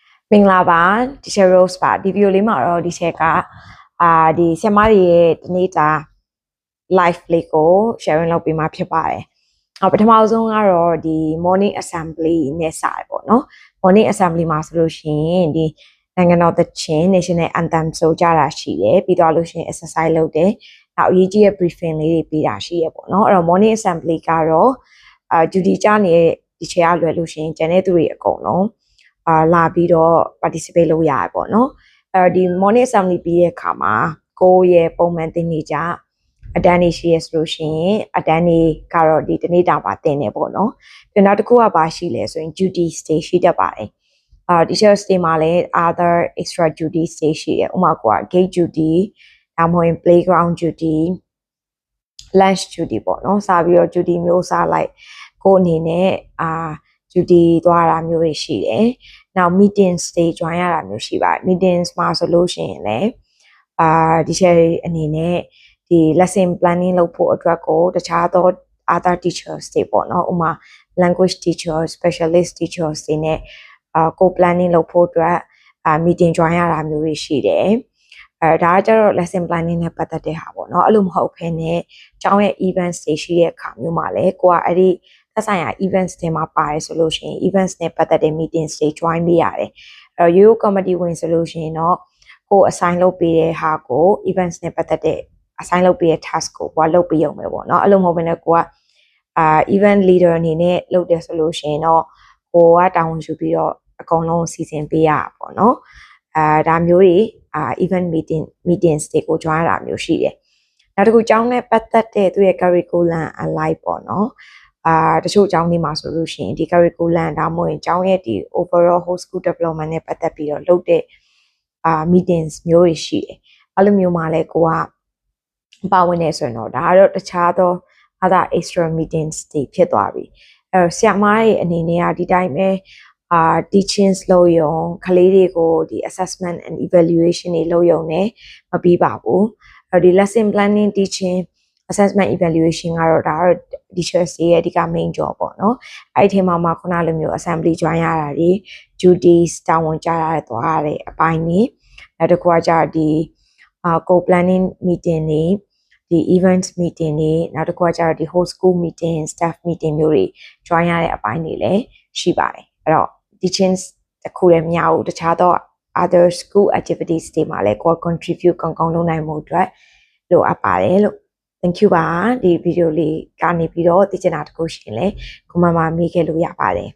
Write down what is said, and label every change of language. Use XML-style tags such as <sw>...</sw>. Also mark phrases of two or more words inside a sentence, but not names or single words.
<my>မင်္ဂလာပါဒီချက် Rose ပါဒီဗီဒီယိုလေးမှာတော့ဒီချက်ကဒီဆရာမတွေရဲ့ဒီနေ့တာ live လေးကို sharing လုပ်ပေးမှာဖြစ်ပါတယ်ပထမဆုံးကတော့ဒီ</my> <en>morning assembly</en> <my>နဲ့စရပေါ့နော်</my> <en>morning assembly</en> <my>မှာဆိုလို့ရှိရင်ဒီနိုင်ငံတော်သချင်း</my> <en>national anthem</en> <my>ဆိုကြတာရှိတယ်ပြီးတော့လို့ရှိရင် exercise လုပ်တယ်နောက်အရေးကြီးတဲ့ briefing လေးတွေပေးတာ ရှိရပေါ့နော်အဲ့တော့</my> <en>morning assembly</en> <my>ကတော့duty ကြနေတဲ့ဒီချက်ကလွယ်လို့ရှိရင်ကျန်တဲ့သူတွေအကုန်လုံးလာပြီးတော့ participate လုပ်ရရပေါ့နော်ဒီ</my> <en>morning assembly</en> <my>ပြီးတဲ့အခါမှာကိုယ့်ရဲ့ပုံမှန်တင်နေကြအတန်းနေရှိရဆိုလို့ရှိရင်အတန်းနေကတော့ဒီတနေ့တာပါတင်နေပေါ့နော်ပြီးနောက်တစ်ခုကပါရှိလဲဆိုရင်</my> <en>duty stay</en> <my>ရှိတတ်ပါတယ်</my> <en>teacher stay</en> <my>မှာလည်း</my> <en>other extra duty stay</en> <my>ရှိရဥပမာက</my> <en>gate duty</en> <my>ဒါမှမဟုတ်</my> <en>playground duty lunch duty</en> <my>ပေါ့နော်စပြီးတော့ duty မျိုးစားလိုက်ကိုအနေနဲ့duty သွားတာမျိုးတွေရှိတယ်။နောက်</my> <en>meeting stage join</en> <my>ရတာမျိုးရှိပါတယ်။ meetings မှာဆိုလို့ရှိရင်လည်းဒီ ချက်အနေနဲ့ဒီ</my> <en>lesson planning</en> <my>လုပ်ဖို့အတွက်ကိုတခြားသော</my> <en>other teachers</en> <my>တွေပေါ့နော်။ဥပမာ</my> <en>language teachers, specialist teachers</en> <my>တွေနဲ့ကို planning လုပ် ဖို့အတွက်</my> <en>meeting join</en> <my>ရတာမျိုးတွေရှိတယ်။ဒါကကျတော့</my> <en>lesson planning</en> <my>နဲ့ပတ်သက်တဲ့ဟာပေါ့နော်။အဲ့လိုမဟုတ်ဘဲနဲ့ကျောင်းရဲ့ events တွေရှိတဲ့အခါမျိုးမှာလည်းကိုကအဲ့ဒီသက်ဆိုင်ရာ events တွေမှာပါတယ်ဆိုလို့ရှိရင် events နဲ့ပတ်သက်တဲ့ meetings တွေ join ပေးရတယ်ရိုးရိုး committee ဝင်ဆိုလို့ရှိရင်တော့ကို assign လုပ်ပေးတဲ့ဟာကို events နဲ့ပတ်သက်တဲ့ assign လုပ်ပေးတဲ့ task ကိုကိုကလုပ်ပေးရုံပဲပေါ့နော်အဲ့လိုမဟုတ်ဘဲနဲ့ကိုက</my> <en>event leader</en> <my>အနေနဲ့လုပ်တယ်ဆိုလို့ရှိရင်တော့ကိုကတာဝန်ယူပြီးတော့အကုန်လုံးစီစဉ်ပေးရပါပေါ့နော်ဒါမျိုးတွေ</my> <en>event meetings</en> <my>တွေကို join ရတာမျိုးရှိတယ်နောက်တစ်ခုကျောင်းနဲ့ပတ်သက်တဲ့သူရဲ့</my> <en>curriculum align</en> <my>ပေါ့နော်တချို့ကျောင်းတွေ မှာဆိုလို့ရှိရင်ဒီ curriculum ဒါမှမဟုတ်ကျောင်းရဲ့ဒီ</my> <en>overall whole school development</en> <my>နဲ့ပတ်သက်ပြီးတော့လုပ်တဲ့meetings မျိုးတွေရှိတယ်အဲ့လိုမျိုးမှာလည်းကိုကပါဝင်နေဆိုရင်တော့ဒါကတော့တခြားသော</my> <en>other extra meetings</en> <my>တွေဖြစ်သွားပြီဆရာမရဲ့အနေနဲ့ဒီတိုင်းပဲteachings လုပ်ရုံကလေးတွေကိုဒီ</my> <en>assessment and evaluation</en> <my>တွေလုပ်ရုံနဲ့မပြီးပါဘူး ဒီ</my> <en>lesson planning teaching assessment evaluation</en> <my>ကတော့ဒါကတော့ teachers ရဲ့အဓိက</my> <en>main job</en> <my>ပေါ့နော်အဲ့ဒီထဲမှာခုနလိုမျိုး</my> <en>assembly join</en> <my>ရတာတွေ duties တာဝန်ကြရသွားတဲ့အပိုင်းတွေနောက်တစ်ခုကကြာဒီ</my> <en>co-planning meeting</en> <my>တွေဒီ</my> <en>event meeting</en> <my>တွေနောက်တစ်ခုကကြာဒီ</my> <en>whole school meeting staff meeting</en> <my>မျိုးတွေ join ရတဲ့အပိုင်းတွေလည်းရှိပါတယ်အဲ့တော့ teachings တစ်ခုလည်းမရဘူးတခြားသော</my> <en>other school activities</en> <my>တွေမှာလည်းကို contribute ကောင်းကောင်းလုပ်နိုင်မှုအတွက်လိုအပ်ပါတယ်လို့</my> <en>Thank you</en> <my>ပါဒီဗီဒီယိုလေးကနေပြီးတော့သိချင်တာတခုရှိရင်လည်း comment မှာမေးခဲ့လို့ရပါတယ်</my>